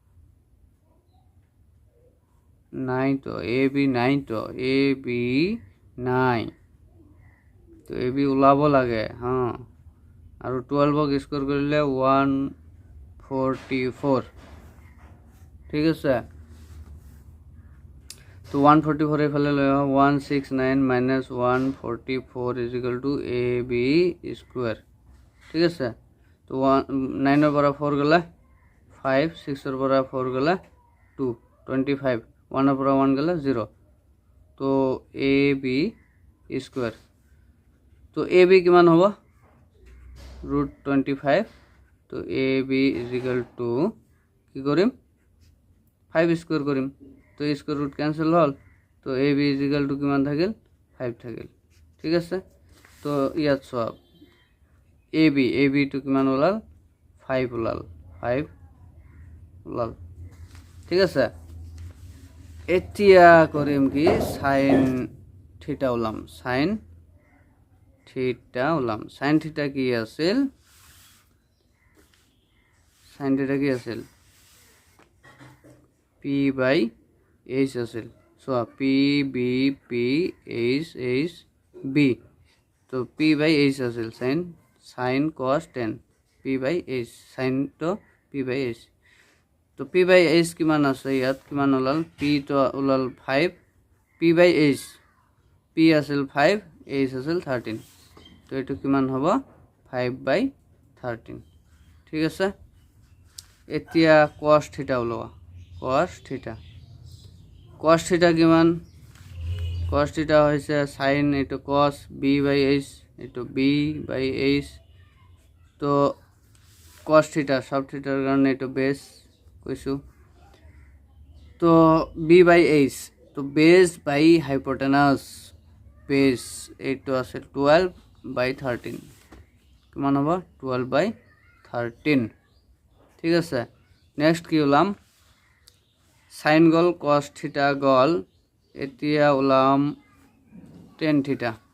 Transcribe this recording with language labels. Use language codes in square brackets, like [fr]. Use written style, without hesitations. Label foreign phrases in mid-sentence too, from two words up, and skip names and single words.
[as] 9 তো ab 9 তো ab 9 তো ab উলাব লাগে হ্যাঁ আৰু 12 ক স্কয়ার কৰিলে 144 ঠিক আছে তো 144 এফালে লৈ 169 [en] minus 144 is equal to ab square [as] ঠিক আছে তো 9 এর পৰা 4 গলা 5 6 এর পৰা 4 গলা 2 25 1 এর পৰা 1 গলা 0 তো [en] ab square [as] তো ab কিমান হ'ব √25 তো তো [en] a b is equal to [as] কি কৰিম 5 স্কোয়ার কৰিম তো [en] square root [as] ক্যান্সেল হল তো [en] a b is equal to [as] কিমান থাকিল 5 থাকিল ঠিক আছে তো ইয়াত চোৱা এ বি টু কিমান ওলাল 5 ওলাল 5 ওলাল ঠিক আছে এতিয়া কৰিম কি [en] sine theta [as] ওলাম [en] sine theta [as] কি আছিল [en] p by h [as] আছিল চোৱা [en] p b p h b [as] তো [en] p by h [as] আছিল [en] sine cos 10 p by h sine [as] তো [en] p by h [as] তো [en] p by h [as] কিমান আছে ইয়াত কিমান ওলাল পি তো ওলাল 5 [en] p by h [as] পি আছিল 5 এইচ আছিল 13 তো এটো কিমান হ'ব [en] 5 by 13 [as] ঠিক আছে এতিয়া [en] cos theta [as] ওলোৱা [en] cos theta [as] কিমান [en] cos theta [as] হৈছে sin এটো [en] cos b by h [as] এটো b [en] by h [as] তো [en] cos theta [as] সব থিটাৰ কাৰণে এটো বেস কৈছো তো [en] b by h [as] তো [en] base by hypotenuse [as] বেস এটো আছে [en] 12 by 13 [as] কিমান হ'ব [en] 12 by 13 [as] ঠিক আছে নেক্সট কি ওলাম সাইন গল [en] cos theta [as] গল এতিয়া ওলাম [en] tan theta